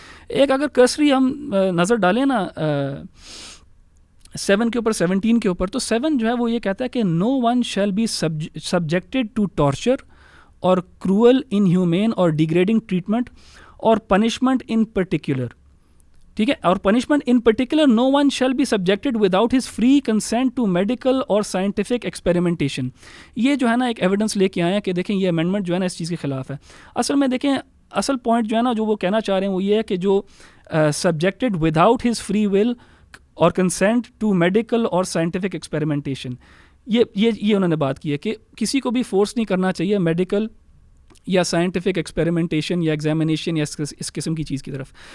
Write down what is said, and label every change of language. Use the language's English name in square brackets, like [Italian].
[Urdu] ایک اگر کرسری ہم نظر ڈالیں نا 7 کے اوپر 17 کے اوپر, تو 7 جو ہے وہ یہ کہتا ہے کہ [English] no one shall be subjected to torture or cruel, inhumane or degrading treatment or punishment in particular. [Urdu] ٹھیک ہے, اور [English] punishment in particular no one shall be subjected without his free consent to medical or scientific experimentation. [Urdu] یہ جو ہے نا ایک evidence لے کے آئے ہیں کہ دیکھیں یہ امینڈمنٹ جو ہے نا اس چیز کے خلاف ہے. اصل میں دیکھیں اصل پوائنٹ جو ہے نا جو وہ کہنا چاہ رہے ہیں وہ یہ ہے کہ جو [English] subjected without his free will [Urdu] اور [English] consent to medical or scientific experimentation, [Urdu] یہ انہوں نے بات کی ہے کہ کسی کو بھی فورس نہیں کرنا چاہیے میڈیکل یا سائنٹیفک ایکسپیریمنٹیشن یا ایگزامینیشن یا اس قسم کی چیز کی طرف.